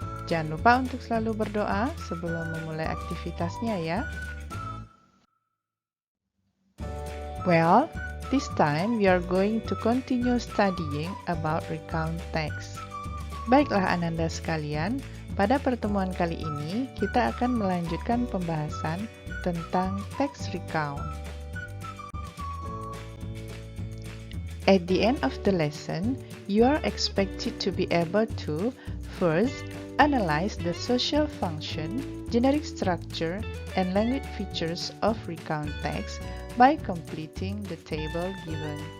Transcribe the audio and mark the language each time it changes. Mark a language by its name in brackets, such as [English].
[Indonesian] Jangan lupa untuk selalu berdoa sebelum memulai aktivitasnya ya. [English] Well, this time we are going to continue studying about recount text. [Indonesian] Baiklah Ananda sekalian, pada pertemuan kali ini kita akan melanjutkan pembahasan tentang text recount. [English] At the end of the lesson, you are expected to be able to first analyze the social function, generic structure, and language features of recount text by completing the table given.